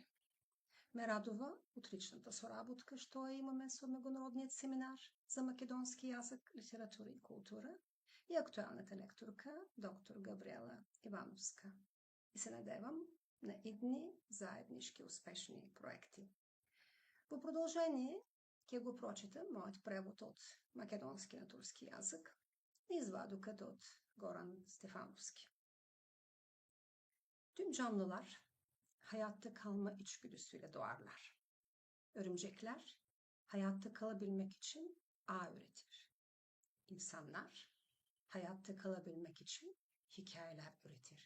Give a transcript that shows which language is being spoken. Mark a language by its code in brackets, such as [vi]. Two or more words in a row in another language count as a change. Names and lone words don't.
[mk] Ме радува отличната соработка што ја имаме со Меѓународниот семинар за македонски јазик, литература и култура и актуелната лекторка доктор Габриела Ивановска. И се надевам на идни заеднички успешни проекти. Во продолжение ќе го прочитам мојот превод од македонски на турски јазик и извадукът од Горан Стефановски. [tr] Tüm canlılar hayatta kalma içgüdüsüyle doğarlar. Örümcekler hayatta kalabilmek için ağ üretir. İnsanlar hayatta kalabilmek için hikayeler üretir.